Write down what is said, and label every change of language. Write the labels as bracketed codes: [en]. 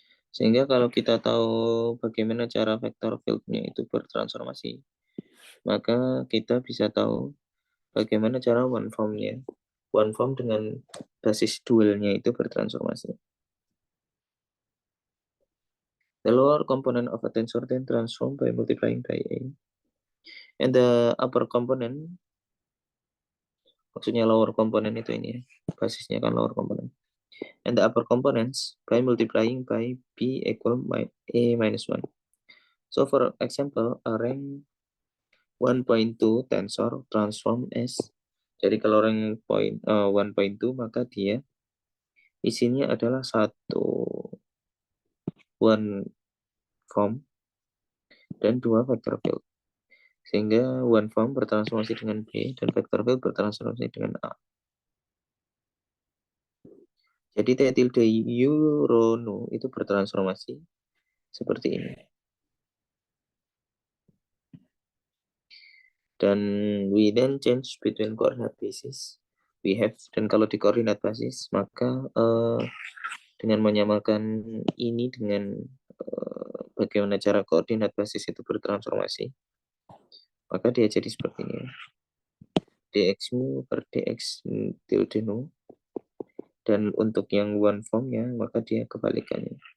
[id] Sehingga kalau kita tahu bagaimana cara vektor field-nya itu bertransformasi, maka kita bisa tahu bagaimana cara one form-nya. One form dengan basis dualnya itu bertransformasi. [en] The lower component of a tensor then transform by multiplying by A. And the upper component, [id] maksudnya lower component itu ini ya, basisnya kan lower component. [en] And the upper components by multiplying by B equal A minus 1. So for example, a rank 1.2 tensor transform as, [id] jadi kalau rank 1.2 maka dia isinya adalah satu one form dan dua vector field. Sehingga one form bertransformasi dengan B dan vector field bertransformasi dengan A. Jadi T tilde U rho nu itu bertransformasi seperti ini. [en] Dan we then change between coordinate basis. We have, [id] dan kalau di koordinat basis maka dengan menyamakan ini dengan bagaimana cara koordinat basis itu bertransformasi, maka dia jadi seperti ini. Dx mu per dx tilde nu. Dan untuk yang one form-nya, maka dia kebalikannya.